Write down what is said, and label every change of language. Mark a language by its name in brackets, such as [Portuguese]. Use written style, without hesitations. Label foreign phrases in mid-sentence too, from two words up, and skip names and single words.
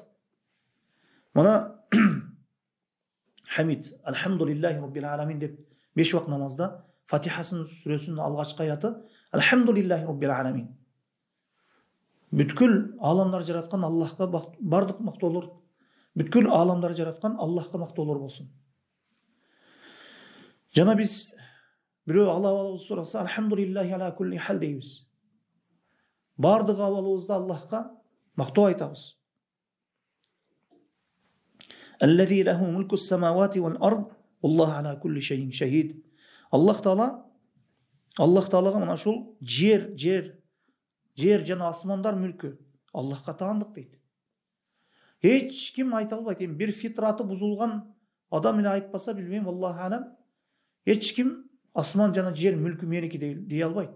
[Kyrgyz] Мына Хамид, [Arabic] الحمد لله رب العالمين [Kyrgyz] деп 5 вакыт намазда Фатихасынын сүрөсүнүн алгачкы аяты [Arabic] الحمد لله رب العالمين. [Kyrgyz] Бүткүл аламдар жараткан Аллахка бардык мактоолор, бүткүл аламдар жараткан Аллахка мактоолор болсун. Жана биз бирөө алабыз сураса [Arabic] الحمد لله على كل حال [Kyrgyz] дейбиз. Бардык абалыбызда Аллахка мактоо айтабыз. [Arabic] الذي له ملك السماوات والأرض والله على كل شيء شهيد. [Kyrgyz] Аллах Таалага мына ушул жер жана асмандар мүлкү Аллахка таандык дейт. Эч ким айта албайт. Бир фитраты бузулган адам эле айтпаса билбейм, [Arabic] الله أعلم. [Kyrgyz] Эч ким асман жана жер мүлкү меники дей албайт.